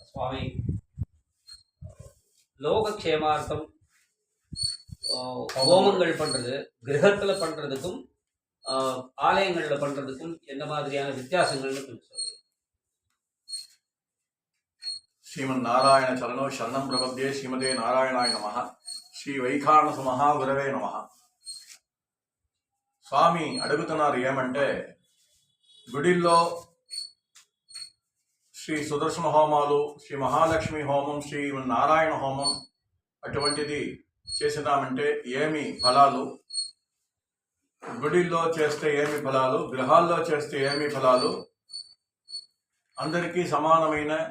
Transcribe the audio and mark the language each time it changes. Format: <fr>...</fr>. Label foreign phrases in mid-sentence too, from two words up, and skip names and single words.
<ta>స్వామి லோகக்ஷேமார்த்தம் ஹோமங்கள் பண்றது கிரகத்துல பண்றதுக்கும் ஆலயங்கள்ல பண்றதுக்கும் என்ன மாதிரியான வித்தியாசங்கள்னு கொஞ்சம் சொல்லுங்க.</ta> <sa>శ్రీమన్ నారాయణ చరణో శరణం ప్రపద్యే శ్రీమతే నారాయణాయ నమః. శ్రీ వైఖానస మహాగురవే నమః.</sa> <te>స్వామి అడుగుతున్నారు ఏమంటే, గుడిల్లో శ్రీ సుదర్శన హోమాలు, శ్రీ మహాలక్ష్మి హోమం, శ్రీ నారాయణ హోమం అటువంటిది చేసినామంటే ఏమి ఫలాలు, గుడిల్లో చేస్తే ఏమి ఫలాలు, గృహాల్లో చేస్తే ఏమి ఫలాలు, అందరికీ సమానమైన</te>